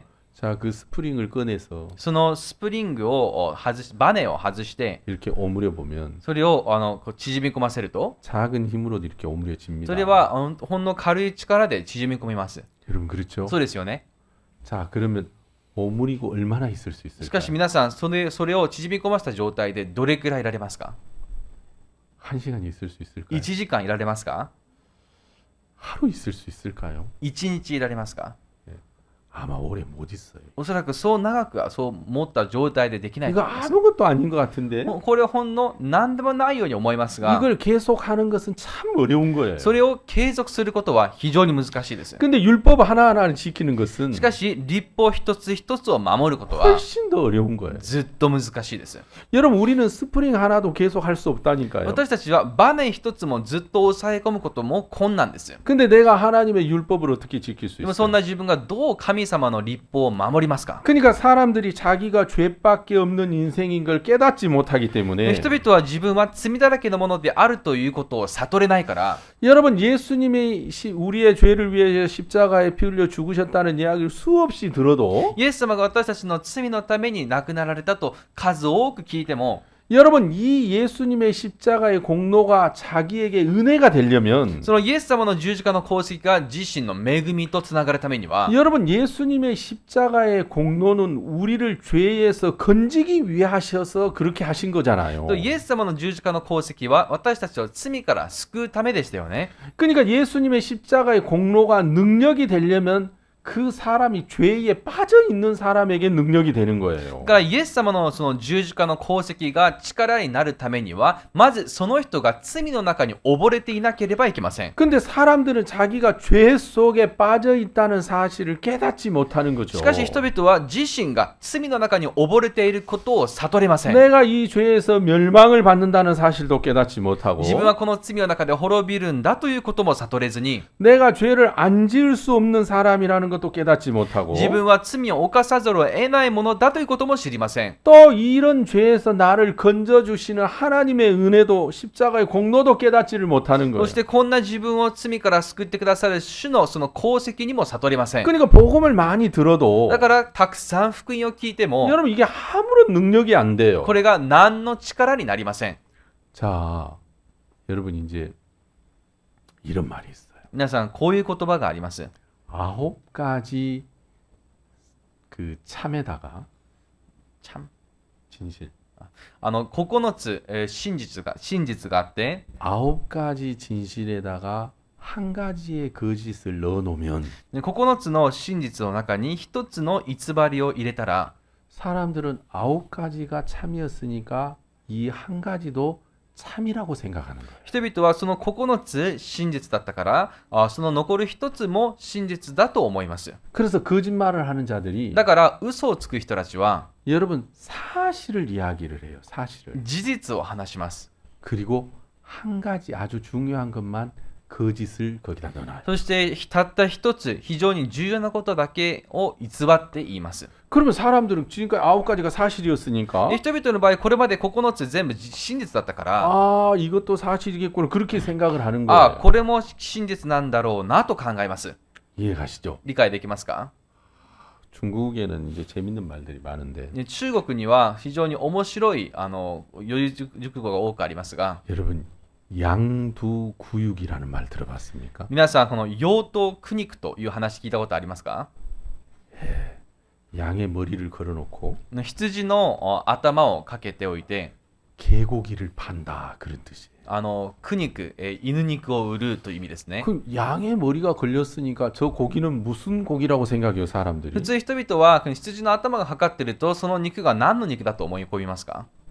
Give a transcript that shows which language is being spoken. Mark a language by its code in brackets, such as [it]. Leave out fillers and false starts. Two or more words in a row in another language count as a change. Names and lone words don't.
[ko] 자, 그 스프링을 꺼내서 [ja] そのスプリングを外しバネを外して [ko] 이렇게 오므려 보면 [ja] それをこう縮み込ませると [ko] 작은 힘으로도 이렇게 오므려집니다. [ja] それはほんの軽い力で縮み込みます。 [ko] 여러분 그렇죠? [ja] そうですよね。 [ko] 자, 그러면 오므리고 얼마나 있을 수 [ja] しかし [ko] 있을까요? [ja] 皆さんそれを縮み込ませた状態でどれくらいいられますか？ [ko] 한 시간 있을 수 있을까요? [ja] 1 時間いられますか？ [ko] 하루 있을 수 있을까요? [ja] 1 日いられますか？ [ko] 아마 오래 못 있어요. [ja] おそらくそう長くはそう持った状態でできないと [ko] 이거 [ja] 思います。 [ko] 아무것도 아닌 것 같은데 [ja] もうこれはほんの何でもないように思いますが [ko] 이걸 계속하는 것은 참 어려운 거예요. [ja] それを継続することは非常に難しいです。 [ko] 근데 율법 하나하나를 지키는 것은 [ja] しかし立法一つ一つを守ることは [ko] 훨씬 더 어려운 거예요. [ja] ずっと難しいです。 [ko] 여러분 우리는 스프링 하나도 계속 할 수 없다니까요. [ja] 私たちはバネ一つもずっと抑え込むことも困難ですよ。 [ko] 근데 내가 하나님의 율법을 어떻게 지킬 수 [ja] でもそん [ko] 있어요? [ja] な自分がどう神様の立法を守りますか？ [ko] 그러니까 사람들이 자기가 죄밖에 없는 인생인 걸 깨닫지 못하기 때문에 [ja] 人々は自分は罪だらけのものであるということを悟れないから [ko] 여러분 예수님이 우리의 죄를 위해 십자가에 피 흘려 죽으셨다는 이야기를 수없이 들어도 [ja] イエス様が私たちの罪のために亡くなられたと数多く聞いても [ko] 여러분 이 예수님의 십자가의 공로가 자기에게 은혜가 되려면 [ja] そのイエス様の十字架の功績が自身の恵みとつながるためには [ko] 여러분 예수님의 십자가의 공로는 우리를 죄에서 건지기 위해 하셔서 그렇게 하신 거잖아요. [ja] とイエス様の十字架の功績は私たちを罪から救うためでしたよね。 [ko] 그러니까 예수님의 십자가의 공로가 능력이 되려면 그 사람이 죄에 빠져 있는 사람에게 능력이 되는 거예요. [ja] だからイエス様のその十字架の功績が力になるためにはまずその人が罪の中に溺れていなければいけません。 [ko] 근데 사람들은 자기가 죄 속에 빠져 있다는 사실을 깨닫지 못하는 거죠. [ja] しかし人々は自身が罪の中に溺れていることを悟れません。 [ko] 내가 이 죄에서 멸망을 받는다는 사실도 깨닫지 못하고 [ja] 自分はこの罪の中で滅びるんだということも悟れずに [ko] 내가 죄를 안 지을 수 없는 사람이라는 것도 깨닫지 못하고 [ja] 自分は罪を犯さざるを得ないものだということも知りません。 [ko] 또 이런 죄에서 나를 건져주시는 하나님의 은혜도 십자가의 공로도 깨닫지를 못하는 [ja] そ [ko] 거예요. [ja] してこんな自分を罪から救ってくださる主のその功績にも悟りません。 [ko] 그러니까 복음을 많이 들어도 [ja] だからたくさん福音を聞いても [ko] 여러분 이게 아무런 능력이 안 돼요. [ja] これが何の力になりません。 [ko] 자, 여러분 이제 이런 말이 있어요. [ja] 皆さんこういう言葉があります。 [ko] 9가지 그 참에다가 참 진실. [ja] 9 つ、真実があって [ko] 9가지 진실에다가 한 가지의 거짓을 넣어 놓으면 [ja] 9 つの真実の中に1つの偽りを入れたら [ko] 사람들은 9가지가 참이었으니까 이 한 가지도 참이라고 생각하는 거예요. [ja] 人々はその9つ真実だったからその残る1つも真実だと思います。 [ko] 그래서 거짓말을 하는 자들이 [ja] だから嘘をつく人たちは [ko] 여러분 사실을 이야기를 해요. 사실을. [ja] 事実を話します。 [ko] 그리고 한 가지 아주 중요한 것만 거짓을 거기다 넣어놔요. [ja] そしてたった一つ非常に重要なことだけを偽って言います。 [ko] 그러면 사람들은 지금까지 9가지가 사실이었으니까 [ja] 人々の場合これまで9つ全部真実だったから [ko] 아 이것도 사실이겠구나 그렇게 생각을 하는 [ja] あ [ko] 거예요. [ja] これも真実なんだろうなと考えます。 [ko] 이해가시죠? [ja] 理解できますか？ [ko] 중국에는 이제 재밌는 말들이 많은데 [ja] 中国には非常に面白い四字熟語が多くありますが [ko] 여러분 양두구육이라는 말 들어봤습니까? [ja] 皆さんこの養豚苦肉という話聞いたことありますか？ [ko] 양의 머리를 걸어놓고 [ja] 羊の頭をかけておいて [ko] 개고기를 판다 그런 뜻이에요. [ja] 苦肉、犬肉を売るという意味ですね。 [ko] 그 양의 머리가 걸렸으니까 저 고기는 무슨 고기라고 생각해요 사람들이? [ja] 普通人々はこの羊の頭がかかってるとその肉が何の肉だと思い込みますか？